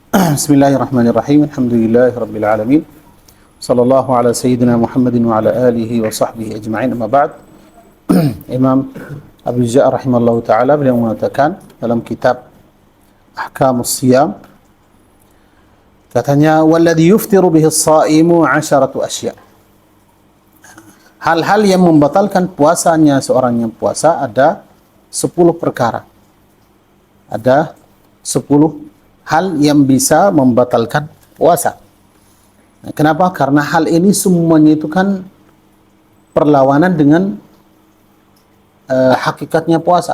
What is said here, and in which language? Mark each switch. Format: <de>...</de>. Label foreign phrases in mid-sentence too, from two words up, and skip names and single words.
<ar>بسم الله الرحمن الرحيم. الحمد لله رب العالمين. صلى الله على سيدنا محمد وعلى آله وصحبه أجمعين. أما بعد. Imam Abu Ja'far رحمه الله تعالى</ar> <id>beliau mengatakan dalam kitab</id> <ar>Ahkamus Siyam, katanya والذي يفطر به الصائم عشرة أشياء'.</ar> <id>Hal-hal yang membatalkan puasanya seorang yang puasa ada 10 perkara. Ada 10 hal yang bisa membatalkan puasa. Nah, kenapa? Karena hal ini semuanya itu kan perlawanan dengan hakikatnya puasa.</id>